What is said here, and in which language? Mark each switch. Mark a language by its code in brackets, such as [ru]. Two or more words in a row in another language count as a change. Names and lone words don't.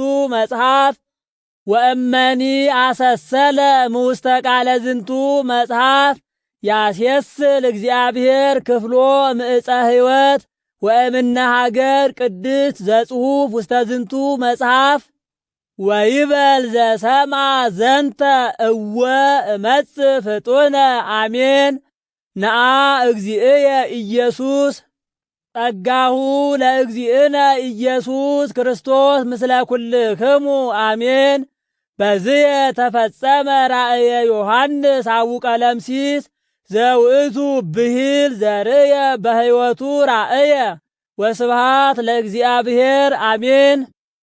[gez] መጽሐፍ ወእመኒ አሰሰለ እምውስተ ቃለ ዝንቱ መጽሐፍ ያስየስል እግዚአብሔር ክፍሎ ምዕፀ ሕይወት ወእምነ ሀገር ቅድስት ዘጽሑፍ ውስተ ዝንቱ መጽሐፍ ወይበል ዘሰማ ዘንተ እወ እመጽእ ፍጡነ አሜን ነአ እግዚእየ ኢየሱስ ጸጋሁ ለእግዚእነ ኢየሱስ ክርስቶስ ምስለ ኩልክሙ አሜን። በዝየ ተፈጸመ ራእየ ዮሐንስ አቡ ቀለምሲስ ዘውእቱ ብሂል ዘርእየ በሕይወቱ ራእየ ወስብሃት ለእግዚአብሔር አሜን።